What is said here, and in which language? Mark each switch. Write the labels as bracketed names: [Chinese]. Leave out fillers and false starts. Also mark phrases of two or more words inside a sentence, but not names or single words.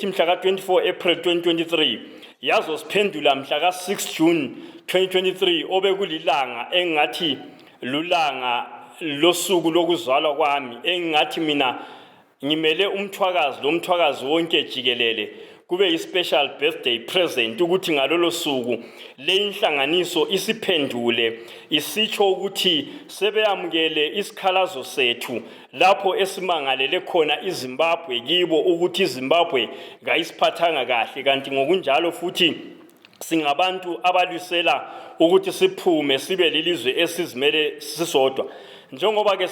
[North Ndebele] mhla ka-24 April 2023 yazosiphendula mhla ka-6 June 2023 obekulilanga engathi lulanga losuku lokuzalwa kwami engathi mina ngimele umthwakazi lo mthwakazi wonke jikelele kube i- [English] special birthday [North Ndebele] present ukuthi ngalolo suku le inhlanganiso isiphendule isitsho ukuthi sebeyamukele isikhalazo sethu lapho esimangalele khona iZimbabwe kibo ukuthi iZimbabwe ngayisiphathanga kahle kanti ngokunjalo futhi singabantu abalwisela ukuthi siphume sibe lilizwe esizimele sisodwa njengoba ke